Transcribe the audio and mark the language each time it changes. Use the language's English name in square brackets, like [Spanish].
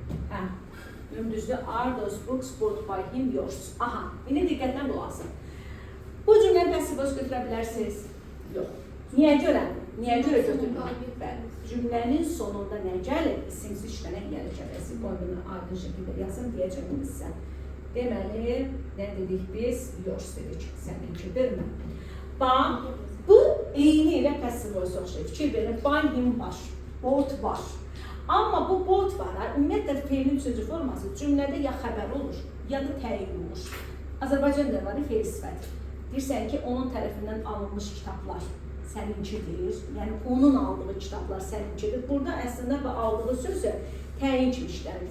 [Azerbaijani] Hə, düzdür, [English] are those books bought by him yours. [Azerbaijani] Aha, indi diqqətlə qulaq asın. Bu cümləni passive voice götürə bilərsiniz? Yox. Niyə görə götürmür? Cümlənin sonunda nə gəlir? İsimsiz işlənən gəlir cəbəsi. Qoyunu aydın şəkildə yazın, deyəcəyim sizə. Deməli, nə dedik biz? Yours dedik, səninkidirmi? Bax, bu eyni ilə passive voice oxşayır. Fikir verin, buy him var, bought var. Amma bu bought var, ümumiyyətlə fe'lin üçüncü forması cümlədə ya xəbər olur, ya da təyin olur. Azərbaycanda var, fe'l sifət. Deyirsən ki, onun tərəfindən alınmış kitablar səninkidir, yəni onun aldığı kitablar səninkidir. Burada əslində və aldığı sözü təyin kimi işlənir.